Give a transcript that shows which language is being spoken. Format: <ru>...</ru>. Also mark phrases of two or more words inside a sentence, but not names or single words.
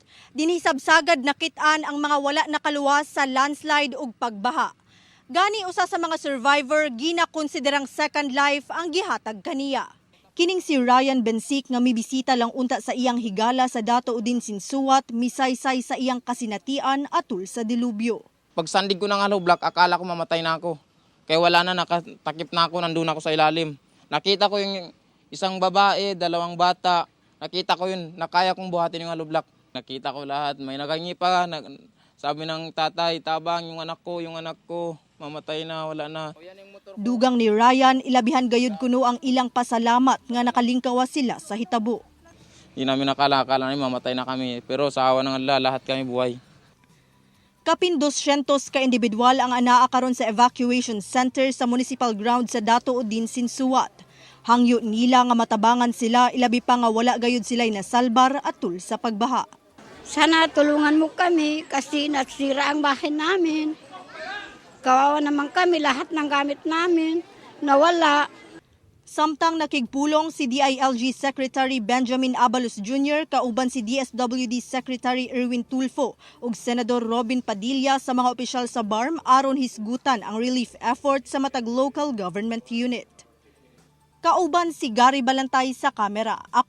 <ceb>Dinisabsagad nakit-an ang mga wala nakaluwas sa landslide ug pagbaha. Gani usa sa mga survivor ginakonsiderang</ceb> <en>second life</en> <ceb>ang gihatag kaniya. Kining si Ryan Bensik nga mibisita lang unta sa iyang higala sa Dato Udin Sinsuat, misaysay sa iyang kasinatian atol sa dilubyo.</ceb> <tl>Pagsandig ko ng block, akala ko mamatay na ako. Kaya wala na, nakatakip na ako, nandun ako sa ilalim. Nakita ko yung isang babae, 2 bata. Nakita ko yun, nakaya kong buhatin yung block. Nakita ko lahat, may nagangi pa. Sabi ng tatay, tabang yung anak ko, mamatay na, wala na.</tl> <ceb>Dugang ni Ryan, ilabihan gayud kuno ang ilang pasalamat nga nakalingkawas sila sa hitabo.</ceb> <tl>Hindi namin akala namin mamatay na kami. Pero sa awa ng Allah, lahat kami buhay.</tl> <ceb>Kapin 200 ka individual ang anaa karon sa</ceb> <en>evacuation center</en> <ceb>sa</ceb> <en>municipal ground</en> <ceb>sa Dato Udin Sinsuat. Hangyo nila nga matabangan sila, ilabi pa nga wala gayud sila'y nasalbar atol sa pagbaha.</ceb> <tl>Sana tulungan mo kami kasi nasira ang bahay namin. Kawawa naman kami, lahat ng gamit namin nawala.</tl> <ceb>Samtang nakigpulong si DILG Secretary Benjamin Abalos Jr. kauban si DSWD Secretary Erwin Tulfo ug Senador Robin Padilla sa mga opisyal sa BARM aron hisgutan ang</ceb> <en>relief effort</en> <ceb>sa matag</ceb> <en>local government unit.</en> <ceb>Kauban si Gary Balantay sa kamera.</ceb>